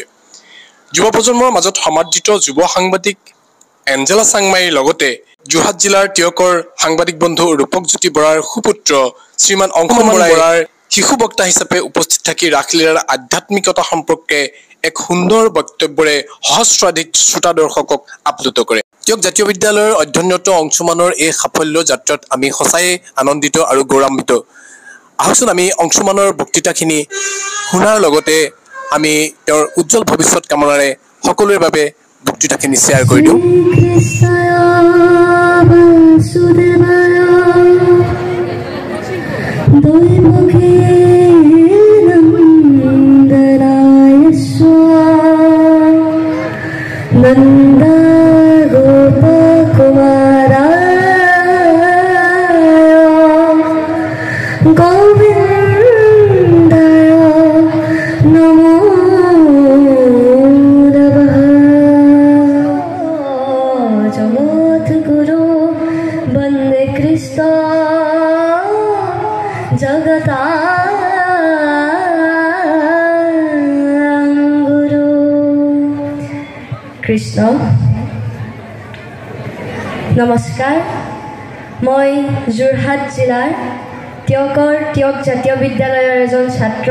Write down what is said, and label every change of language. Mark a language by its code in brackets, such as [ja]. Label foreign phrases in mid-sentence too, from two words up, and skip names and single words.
[as] যুৱ প্ৰজন্মৰ মাজত সমাদৃত যুৱ সাংবাদিক এঞ্জেলা চাংমাইৰ লগতে যোৰহাট জিলাৰ টিয়কৰ সাংবাদিক বন্ধু ৰূপকজ্যোতি বৰাৰ সুপুত্ৰ শ্ৰীমান অংশুমান বৰাৰ শিশু বক্তা হিচাপে উপস্থিত থাকি ৰাসলীলাৰ আধ্যাত্মিকতা সম্পৰ্কে এক সুন্দৰ বক্তব্যৰে সহস্ৰাধিক শ্ৰোতা দৰ্শকক আপ্লুত কৰে। টিয়ক জাতীয় বিদ্যালয়ৰ অধ্যয়নৰত অংশুমানৰ এই সাফল্য যাত্ৰাত আমি সঁচাই আনন্দিত আৰু গৌৰৱান্বিত। আহকচোন আমি অংশুমানৰ বক্তৃতাখিনি শুনাৰ লগতে আমি তেওঁৰ উজ্জ্বল ভৱিষ্যত কামনাৰে সকলোৰে বাবে বক্তৃতাখিনি শ্বেয়াৰ কৰি দিওঁ। [sa] नंदा गोप कुमाराय गोविंदाय नमो नमः। जगद्गुरु वन्दे कृष्ण जगता কৃষ্ণ। [as] নমস্কাৰ, মই যোৰহাট জিলাৰ টিয়কৰ টিয়ক জাতীয় বিদ্যালয়ৰ এজন ছাত্ৰ।